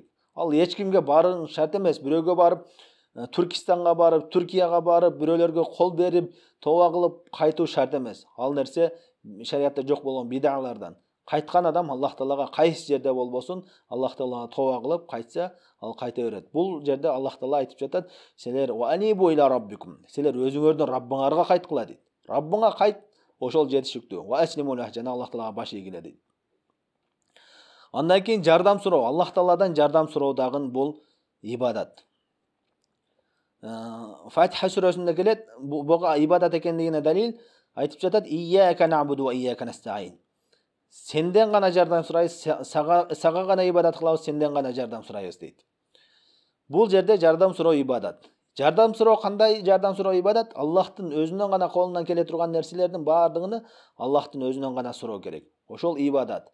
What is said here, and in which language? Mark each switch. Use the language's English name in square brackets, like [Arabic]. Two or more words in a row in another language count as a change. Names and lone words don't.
[Kyrgyz] Ал эч кимге барың шарт эмес. Бирөөгө барып, Түркистанга барып, Түркияга барып, бирөөлөргө кол берип, тооба кылып кайтуу шарт эмес. Ал нерсе шариатта жок болгон бидалардан. Кайткан адам Аллах Таалага кайсы жерде болбосун, Аллах Таалага тооба кылып кайтса, ал кайта берет. Бул жерде Аллах Таала айтып жатат: "Силер [Arabic] وأنيبوا إلى ربكم." [Kyrgyz] Силер өзүңөрдүн Раббыңарга кайткыла дейт. Раббыңа кайт, ошол жетишиктүү. [Arabic] وأسلموا له, [Kyrgyz] жана Аллах Таалага баш ийгиле дейт. Андан кийин жардам суроо, Аллах Тааладан жардам суроо дагы бул ибадат. Фатиха сүрөсүндө келет, буга ибадат экендигине далил айтып жатат: [Arabic] "إياك نعبد وإياك نستعين." [Kyrgyz] Сенден гана жардам сурайбыз, сага гана ибадат кылабыз, сенден гана жардам сурайбыз дейт. Бул жерде жардам суроо ибадат. Жардам суроо кандай жардам суроо ибадат? Аллахтын өзүнөн гана колунан келе турган нерселердин баардыгын Аллахтын өзүнөн гана суроо керек. Ошол ибадат.